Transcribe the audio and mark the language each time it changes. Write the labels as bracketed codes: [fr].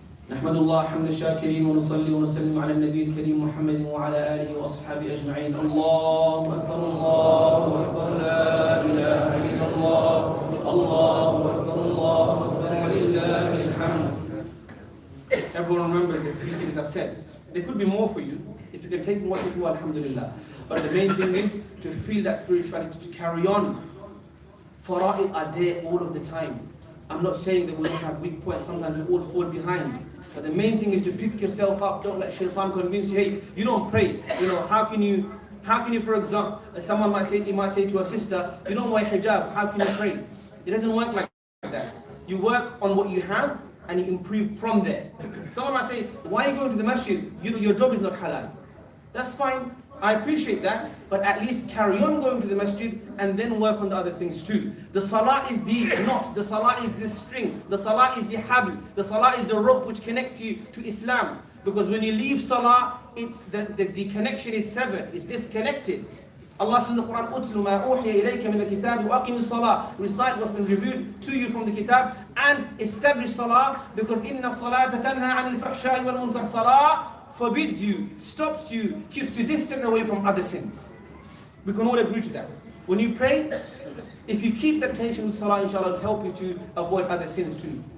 [ar] نحمد الله حمد الشاكرين ونصلي ونسلم على النبي الكريم محمد وعلى آله وأصحابه أجمعين. الله أكبر الله أكبر لا إله إلا الله الله أكبر الله أكبر ولله الحمد. [en] Everyone remembers the 3 things I've said. There could be more for you. If you can take one or two, alhamdulillah. But the main thing is to feel that spirituality, to carry on. Fara'id are there all of the time. I'm not saying that we don't have weak points. Sometimes we all fall behind. But the main thing is to pick yourself up. Don't let shaitan convince you, hey, you don't pray. You know, how can you, for example, someone might say to a sister, you don't wear hijab, how can you pray? It doesn't work like that. You work on what you have, and you improve from there. Someone might say, why are you going to the masjid? Your job is not halal. That's fine, I appreciate that, but at least carry on going to the masjid and then work on the other things too. The salah is the knot, the salah is the string, the salah is the habl, the salah is the rope which connects you to Islam. Because when you leave salah, it's the connection is severed, it's disconnected. Allah says in the Quran, [ar] أُتْلُ مَا أُوحِيَ إِلَيْكَ مِنَ الْكِتَابِ وَأَقِمِ الصَّلَاةِ. [en] Recite what's been revealed to you from the kitab and establish salah, because [ar] إِنَّ الصَّلَاةَ تَنْهَى عَنِ الْفَحْشَاءِ وَالْمُنْكَرِ. [en] Salah forbids you, stops you, keeps you distant away from other sins. We can all agree to that. When you pray, if you keep that connection with salah, inshallah, it'll help you to avoid other sins too.